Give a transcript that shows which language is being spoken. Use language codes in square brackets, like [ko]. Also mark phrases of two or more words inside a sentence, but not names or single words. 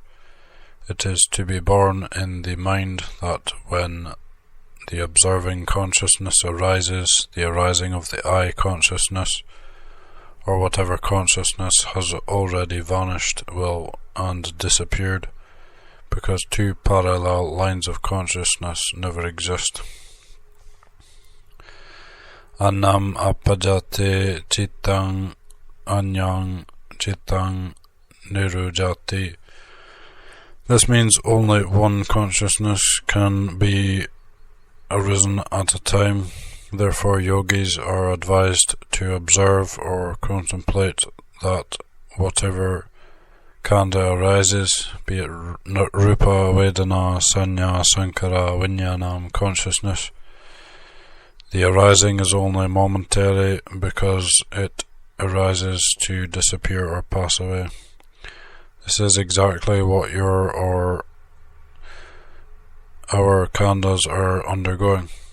[en] It is to be borne in the mind that when the observing consciousness arises, the arising of the eye consciousness, or whatever consciousness has already vanished and disappeared, because two parallel lines of consciousness never exist. [pi] Annam appajate cittang anyang cittang nirujati. [en] This means only one consciousness can be arisen at a time. Therefore, yogis are advised to observe or contemplate that whatever khandha arises, be it [pi] rupa, vedana, sanya, sankara, vinyanam, [en] consciousness, the arising is only momentary because it arises to disappear or pass away. This is exactly what your or our khandhas are undergoing.